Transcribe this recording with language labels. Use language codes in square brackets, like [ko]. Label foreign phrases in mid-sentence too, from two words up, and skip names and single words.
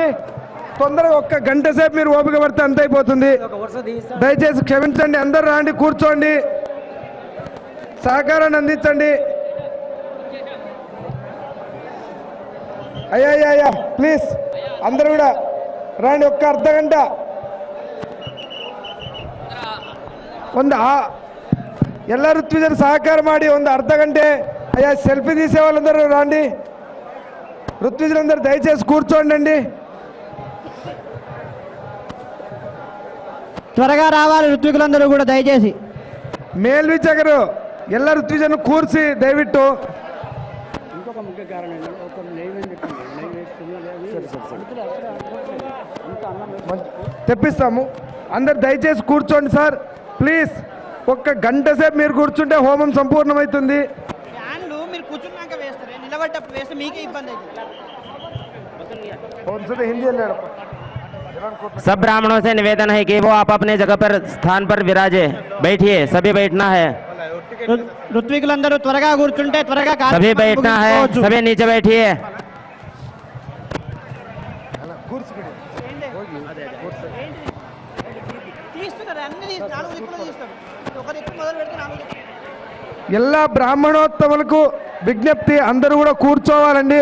[te] తొందరగా 1 గంట సేపు మీరు ఓపిక పడితే అంత అయిపోతుంది. దయచేసి క్షమించండి. అందరు రాండి, కూర్చోండి, సహకారాన్ని అందించండి. అయ్యా ప్లీజ్ అందరూ కూడా రండి. [kn] 1 ಅರ್ಧ ಗಂಟ ಎಲ್ಲ ಋತ್ವಿಜರು ಸಹಕಾರ ಮಾಡಿ 1 ಅರ್ಧ ಗಂಟೆ. [te] అయ్యా, సెల్ఫీ తీసే వాళ్ళందరూ రండి. ఋత్విజులందరూ దయచేసి కూర్చోండి. త్వరగా రావాలి ఋత్వికులందరూ కూడా దయచేసి. [kn] ಮೇಲ್ವಿಚಾರಕರು ಎಲ್ಲ ಋತ್ವಿಜರನ್ನು ಕೂರಿಸಿ ದಯವಿಟ್ಟು. [te] ఇంకొక ముఖ్య కారణం ఏంటంటే ఒక తెప్పిస్తాము. అందరు దయచేసి కూర్చోండి [en] sir please. [te] 1 గంట సేపు మీరు కూర్చుంటే హోమం సంపూర్ణమవుతుంది. మీరు కూర్చున్నాక వేస్తారు, నిలబడ్డప్పుడు వేస్తే మీకే ఇబ్బంది అవుతుంది. [hi] सब ब्राह्मणों से निवेदन है कि वो आप अपने जगह पर स्थान पर विराजे. बैठिए, सभी बैठना है. [te] ఋత్వికులందరూ త్వరగా కూర్చుంటే త్వరగా [hi] सभी बैठना है, सभी नीचे बैठिए. [te] ಎಲ್ಲ బ్రాహ్మణోత్తములకు విజ్ఞప్తి, అందరూ కూడా కూర్చోవాలండి.